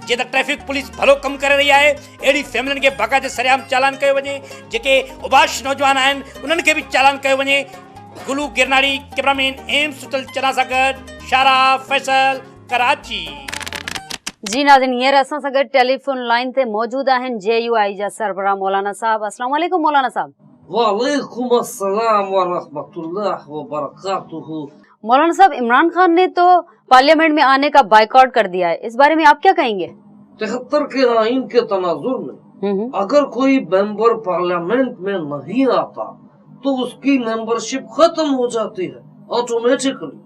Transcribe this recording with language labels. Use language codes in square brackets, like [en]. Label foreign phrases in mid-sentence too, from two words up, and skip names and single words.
[sd] जे त [en] traffic police [sd] भलो कमु करे रही आहे, अहिड़ी फैमिलियुनि खे बाक़ाइदे सरेआम चालान कयो वञे। जेके उबाश नौजवान आहिनि उन्हनि खे बि चालान कयो वञे। गुलू गिरनारी, कैमरामैन एम सुतल चना सां गॾु शारा फैसल, कराची। जी नाज़रीन, हींअर असां सां गॾु [en] telephone line [sd] ते मौजूद आहिनि JUI जा सरबराह मौलाना साहब। [ar] السلام عليكم [sd] मौलाना साहब। [ar] وعليكم السلام ورحمة الله وبركاته. [ur] مولانا صاحب، عمران خان نے تو پارلیمنٹ میں آنے کا بائیکاٹ کر دیا ہے، اس بارے میں آپ کیا کہیں گے? 73 کے آئین کے تناظر میں اگر کوئی ممبر پارلیمنٹ میں نہیں آتا تو اس کی ممبرشپ ختم ہو جاتی ہے آٹومیٹکلی.